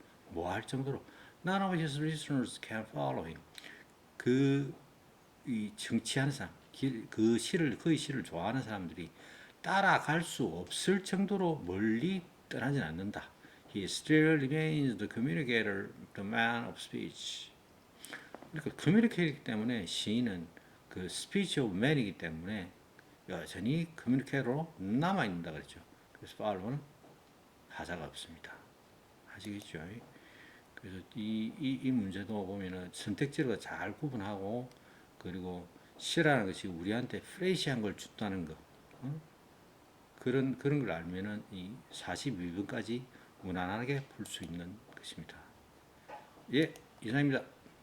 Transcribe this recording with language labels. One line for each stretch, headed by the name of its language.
Korean: 뭐 할 정도로
English: none of his listeners can follow him.
Korean: 이 정치하는 사람, 그의 시를 좋아하는 사람들이 따라갈 수 없을 정도로 멀리 떠나지는 않는다.
English: He still remains the communicator, the man of speech.
Korean: 그러니까 커뮤니케이터이기 때문에 시인은 그 speech of man이기 때문에 여전히 커뮤니케이터로 남아 있는다 그랬죠. 그래서 팔로는 하자가 없습니다. 아시겠죠? 그래서 이 문제도 보면은 선택지를 잘 구분하고 그리고 시라는 것이 우리한테 프레시한 걸 준다는 거 그런 걸 알면은 이 42번까지 무난하게 풀 수 있는 것입니다. 예, 이상입니다.